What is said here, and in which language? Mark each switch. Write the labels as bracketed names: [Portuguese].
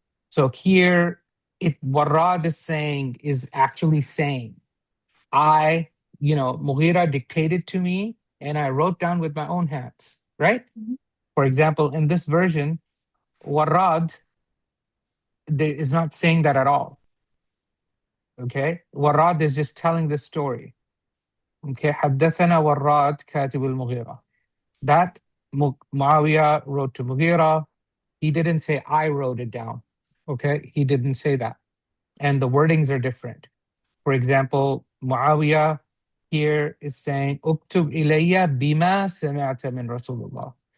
[English] So here, Warad is actually saying, Mughira dictated to me and I wrote down with my own hands, right? Mhm. For example, in this version, Warad is not saying that at all. Okay? Warad is just telling the story. Okay? [Arabic] حدثنا وراد كاتب المغيرة. [English] That Muawiyah wrote to Mughira. He didn't say, I wrote it down. Okay? He didn't say that. And the wordings are different. For example, Muawiyah here is saying, [Arabic] Uktub ilayya bima sami'ta min Rasulullah.